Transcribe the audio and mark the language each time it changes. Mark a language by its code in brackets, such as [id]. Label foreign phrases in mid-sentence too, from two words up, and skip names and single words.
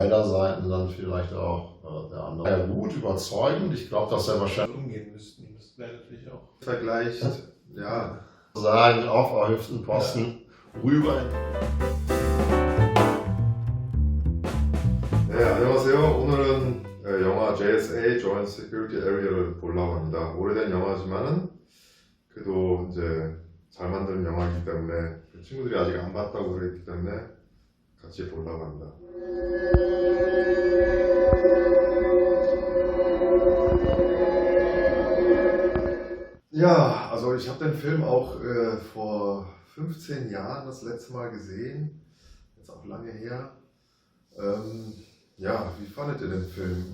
[de] beider Seiten dann vielleicht auch der andere. Ja, gut, überzeugend. Ich glaube, dass er wahrscheinlich umgehen müssten. Das wäre natürlich auch vergleicht, ja, sagen, auf erhöhten Posten rüber. [ko] 네, 안녕하세요. 오늘은 영화 JSA Joint Security Area를 보려고 합니다. 오래된 영화지만은 그래도 이제 잘 만든 영화이기 때문에 친구들이 아직 안 봤다고 그랬기 때문에 같이 보려고 합니다. [de] Ja, also ich habe den Film auch vor 15 Jahren das letzte Mal gesehen, jetzt auch lange her. Ja, wie fandet ihr den Film?